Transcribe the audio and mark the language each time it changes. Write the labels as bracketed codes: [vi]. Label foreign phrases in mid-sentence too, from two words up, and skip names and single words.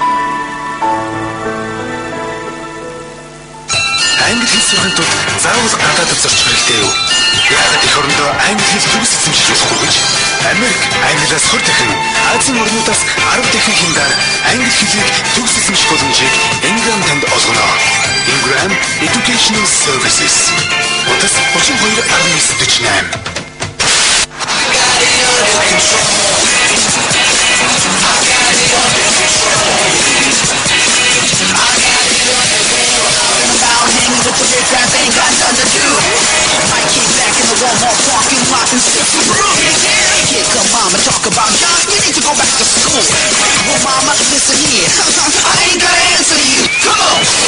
[mn] Англи хэл сурахын тулд заавал гадаадд зорчих хэрэгтэй юу? Яагаад эх орондоо англи хэл төгс эзэмшүүлэхгүй гэж Америк англиас 20 дахин, Азийн орнуудаас 10 дахин хиндар англи хэлийг төгс эзэмших боломжийг Ingram танд олгоно. Ingram Educational Services. Утас 32.948. [en] With the big guys ain't got nothing to do. Might kick back in the Walmart parking lot and sip some brew. Here come mama talk about John, you need to go back to school. Well mama, listen here, I ain't gotta answer you. Come on.